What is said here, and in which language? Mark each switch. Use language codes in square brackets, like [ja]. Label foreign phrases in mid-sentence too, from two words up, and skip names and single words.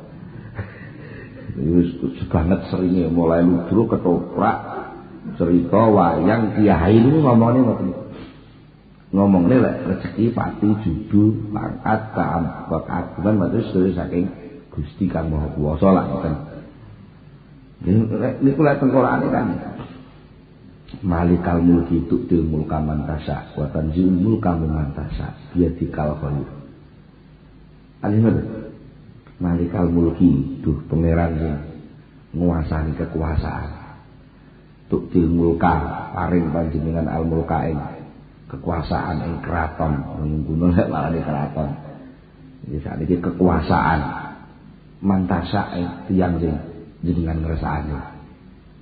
[jv] Wis banget seringe mulai ludruk ketoprak cerita wayang kiai niku ngomongane ngoten. Ngomongne lek rezeki pati judu pangkat keagungan matur sedaya saking Gusti Kang Maha Kuwasa lah ngoten. [ar] Niku lek tengkorane kan مالك الملك تؤتي الملك من تشاء وتنزع الملك ممن تشاء بيدك الخير. مالك الملك [jv] duh pangeran sing nguasani kekuasaan. [ar] تؤتي الملك [jv] paring panjenengan [ar] الملك [jv] ing kekuasaan ing kraton ngguno lek malane kraton. Iki sakniki kekuasaan [ar] من تشاء [jv] ing tiyang sing jenengan ngersakake.